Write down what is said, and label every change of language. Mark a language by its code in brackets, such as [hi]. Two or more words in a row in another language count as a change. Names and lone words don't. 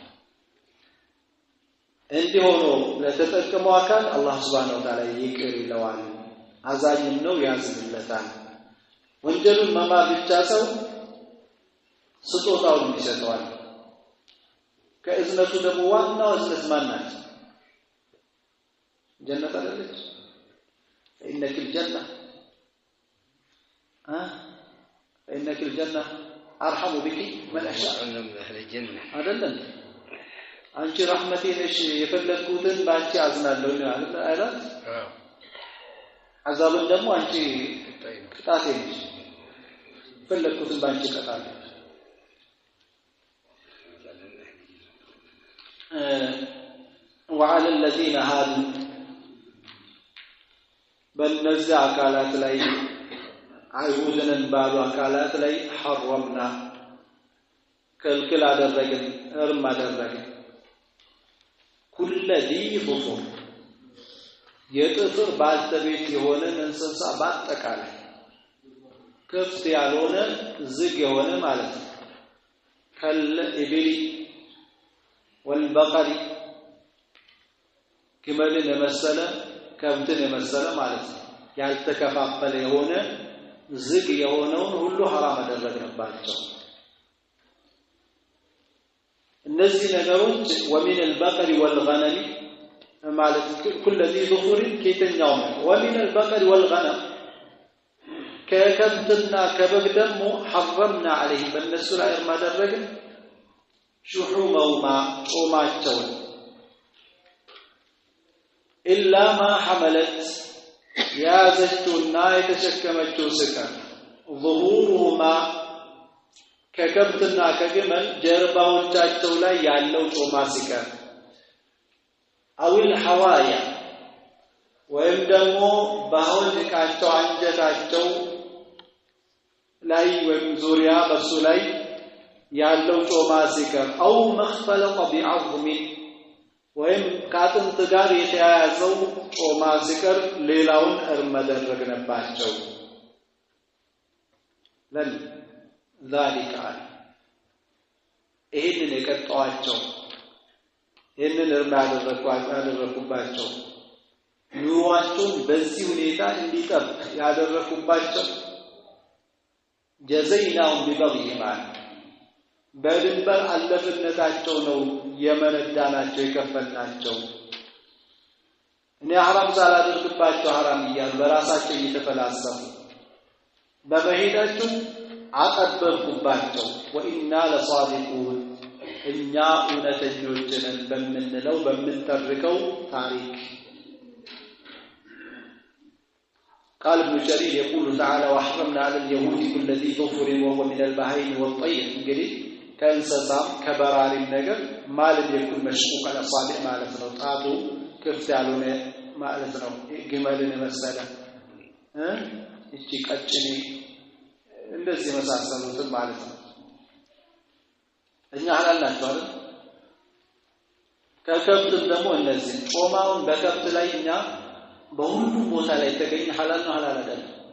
[am] እንዲሆኖ ለተጠቀመው አካል አላህ [ar] سبحانه وتعالى [am] ይቅር ይለዋል አዛኝም ነው ያዝንለታል ወንጀሉን መማር ብቻ ሰው ስጦታውን ይሰጠዋል ከእዝነቱ ደግሞ ዋናው እዝነት ማናት ጀነት አይደለች [ar] إنك الجنة إنك الجنة أرحم بك من أشاء من أهل الجنة [am] አይደለም አንቺ ረህመቴ ነሽ የፈለኩትን ባንቺ አዝናለሁ ማለት አይደል አዛብን ደግሞ አንቺ ቅጣቴ ነሽ ፈለኩትን ባንቺ ቀጣለሁ [ar] وعلى الذين هادوا [am] በእነዚህ አካላት ላይ አይሁድንን ባሉ አካላት ላይ حرمنا ከልክል አደረግን እርም አደረግን [ar] كل ذي ظفر [am] የጥፍር ባልተቤት የሆነ እንስሳ በአጠቃላይ ክፍት ያልሆነ ዝግ የሆነ ማለት ነው [ar] كالإبل والبقر [am] ግመልን የመሰለ ከብትን የመሰለ ማለት ነው ያልተከፋፈለ የሆነ ዝግ የሆነውን ሁሉ حرام አደረግንባቸው እነዚህ ነገሮች [ar] ومن البقر والغنم [am] ማለት [ar] كل ذي ظفر [am] ከየትኛው [ar] ومن البقر والغنم [am] ከከብትና ከበግ ደግሞ [ar] حرمنا عليه [am] በእነሱ ላይ እርም አደረግን شحومهما ጾማቸው [ar] إلا ما حملت [am] ያዘችውና የተሸከመችው ስጋ ظهورهما ከከብትና ከግመል ጀርባዎቻቸው ላይ ያለው ጾማ ሲቀር [ar] أو الحوايا [am] ወይም ደግሞ ባሆድቃቸው አንጀታቸው ላይ ወይም ዙሪያ በሱ ላይ ያለው ጾማ ሲቀር [ar] أو مختلط بعظم [am] ወይም ካጥንት ጋር የተያያዘው ጾማ ሲቀር ሌላውን እርም አደረግንባቸው ለን ذلك ይሄንን የቀጣዋቸው ይሄንን እርም ያደረኩባቸው ኑሯቸውን በዚህ ሁኔታ እንዲጠብቅ ያደረኩባቸው [ar] جزيناهم ببغيهم [am] በድንበር አለፍነታቸው ነው የመነዳናቸው የከፈልናቸው እኔ حرام ሳላደርግባቸው حرام ይያል በራሳቸው እየተፈላሰፉ በመሄዳቸው አቀበልኩባቸው [ar] وإنا لصادقون [am] እኛ እውነተኞች ነን በመንለው በመንተርከው ታሪክ [ar] قال ابن جرير يقول تعالى وحرمنا على اليهود كل ذي ظفر وهو من البهائم والطير [am] እንግዲህ ከእንስሳም ከበራሪም ነገር ማለት [ar] كل مشقوق الأصابع [am] ማለት ነው ጣቱ ክፍት ያልሆነ ማለት ነው ግመልን መሰለ እቺ ቀጭኔ እንደዚህ መሳሰሉት ማለት ነው እኛ ሐላል ናቸው አይደል ከከብትም ደግሞ እነዚህ ጾማውን በከብት ላይ እኛ በሁሉም ቦታ ላይ ተገኘ ሐላል ነው ሐላል አይደለም